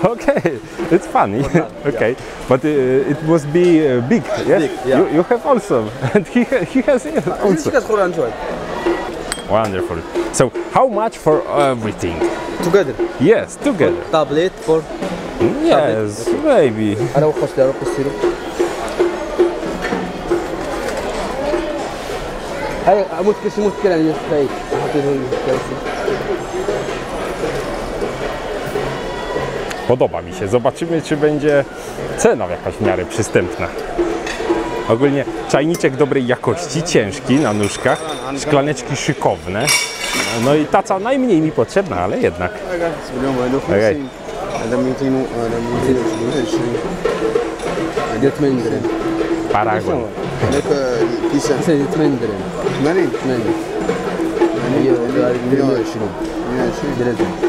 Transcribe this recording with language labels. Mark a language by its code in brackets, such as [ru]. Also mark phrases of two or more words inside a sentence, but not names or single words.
[en] Okay, it's funny. Okay, but it must be big. Yes. Big, yeah. You have also, and he has it also. Wonderful. So how much for everything? Together. Yes, together. Tablet for. Yes, maybe. [ar] أروح أشتري. هاي مشكلة يعني هاي [pl] Podoba mi się. Zobaczymy, czy będzie cena jakaś w miarę przystępna. Ogólnie czajniczek dobrej jakości, ciężki na nóżkach, szklaneczki szykowne. No i taca najmniej mi potrzebna, ale jednak. [ar] هذا 80 درهم. Paragon. هذاك كيسان 80 درهم. 80 80. 120 درهم.